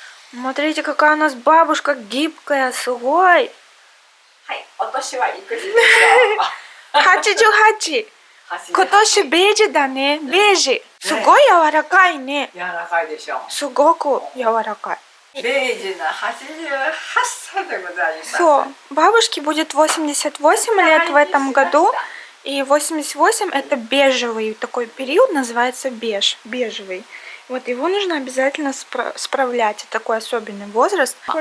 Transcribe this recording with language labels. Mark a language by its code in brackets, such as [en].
[ru] Смотрите, какая у нас бабушка гибкая, сухой. [ja] はい、お年はいくつでしょう。 88. 今年ベージュだね。ベージュ。すごい柔らかいね。柔らかいでしょう。すごく柔らかい。ベージュの88歳でございます。 [ru] Все, бабушке будет 88 лет в этом году. И 88 это бежевый такой период, называется бежевый. Вот его нужно обязательно справлять. Это такой особенный возраст.